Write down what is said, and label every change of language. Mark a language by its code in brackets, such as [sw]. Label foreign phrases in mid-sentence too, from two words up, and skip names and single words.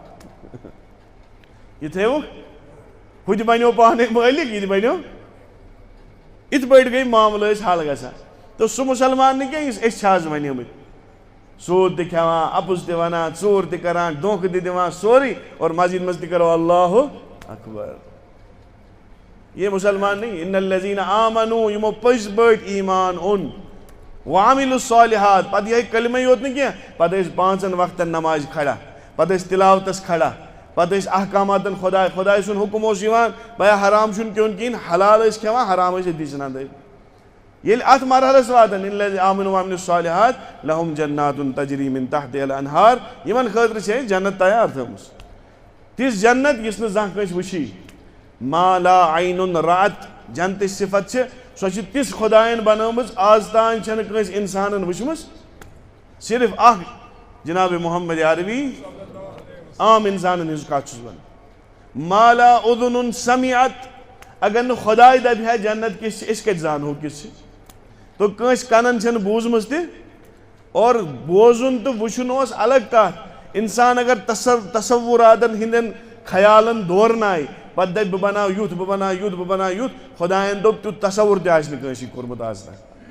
[ks] یہِ تھٲیوُکھ ہُہ تہِ بَنیو پانَے مٲلِک یہِ تہِ بَنیو یِتھ پٲٹھۍ گٔے معاملہٕ ٲسۍ حل گژھان تہٕ سُہ مُسلمان نہٕ کینٛہہ یُس أسۍ چھِ آز بَنیمٕتۍ سوٗد تہِ کھٮ۪وان اَپُز تہِ وَنان ژوٗر تہِ کَران دھوکہٕ تہِ دِوان سورُے اور مسجد منٛز تہِ کَرو اللہُ اکبر [ur] یہِ مُسلمان نہیں [ar] اِن الذیٖنَ آمنوٗ [ks] یِمو پٔزۍ پٲٹھۍ ایٖمان اوٚن [ar] وعملوا الصالحات [ks] پَتہٕ یِہوٚے کلمے یوت نہٕ کینٛہہ پَتہٕ ٲسۍ 5 وقتن نمازِ کھڑا پَتہٕ ٲسۍ تِلاوتَس کھڑا پَتہٕ ٲسۍ احکاماتن خۄداے سُنٛد حُکُم اوس یِوان بیا حرام چھُنہٕ کھیوٚن کِہیٖنۍ حلال ٲسۍ کھٮ۪وان حرام ٲسۍ أتی ژھٕنان دٲرِتھ ییٚلہِ اَتھ مرحلَس واتان [ar] اِن الذیٖنَ آمنوٗ وعملوا الصالحات لَہُم جنات تجری من تحتہا الانہار [ks] یِمن خٲطرٕ چھِ اَسہِ جنت تیار تھٲومٕژ تِژھ جنت یُس نہٕ زانٛہہ کٲنٛسہِ وٕچھی [ar] ما لا عینٌ رأت [ks] جنتٕچ صفت چھِ سۄ چھِ تِژھ خۄدایَن بنٲومٕژ آز تام چھَنہٕ کٲنٛسہِ اِنسانَن وٕچھمٕژ صرف اکھ جناب محمد عربی عام اِنسانَن ہٕنٛز کَتھ چھُس وَنان [ar] ما لا اُذُنٌ سمعت [ks] اگر نہٕ خۄداے دَپہِ ہا جنت کِژھ چھِ أسۍ کَتہِ زانہو کِژھ چھِ تو کٲنٛسہِ کَنن چھَنہٕ بوٗزمٕژ تہِ اور بوزُن تہٕ وٕچھُن اوس الگ کَتھ اِنسان اگر تصوراتن ہٕنٛدٮ۪ن خیالن دورنایہِ پتہٕ دَپہِ بہٕ بناو یُتھ بہٕ بناو یُتھ بہٕ بناو یُتھ خۄدایَن دوٚپ تیُتھ تصوُر تہِ آسہِ نہٕ کٲنٛسہِ کوٚرمُت آز تام